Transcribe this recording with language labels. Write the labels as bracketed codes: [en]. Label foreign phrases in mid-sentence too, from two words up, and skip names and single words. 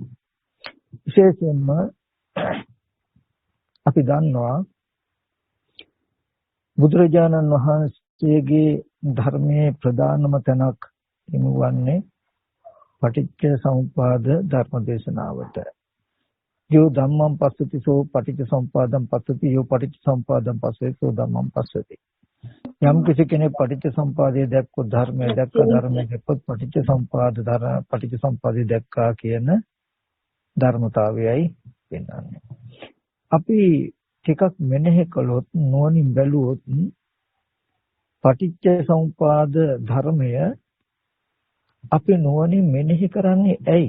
[si] විශේෂයෙන්ම අපි දන්නවා බුදුරජාණන් වහන්සේගේ ධර්මයේ ප්‍රධානම තැනක් හිමුවන්නේ පටිච්ච සමුප්පාද ධර්ම දේශනාවට. [pi] යෝ ධම්මං පස්සති සෝ පටිච්ච සමුප්පාදං පස්සති යෝ පටිච්ච සමුප්පාදං පස්සති සෝ ධම්මං පස්සති. [si] යම් කිසි කෙනෙක් පටිච්ච සමුප්පාදයේ දැක්කොත් ධර්මයේ දැක්ක ධර්මයේ දැක්කොත් පටිච්ච සමුප්පාදයේ දැක්කා කියන ධර්මතාවයයි වෙනන්නේ. අපි ටිකක් මෙනෙහි කළොත් නුවණින් බැලුවොත් පටිච්ච සමුප්පාද ධර්මය අපි නුවණින් මෙනෙහි කරන්නේ ඇයි?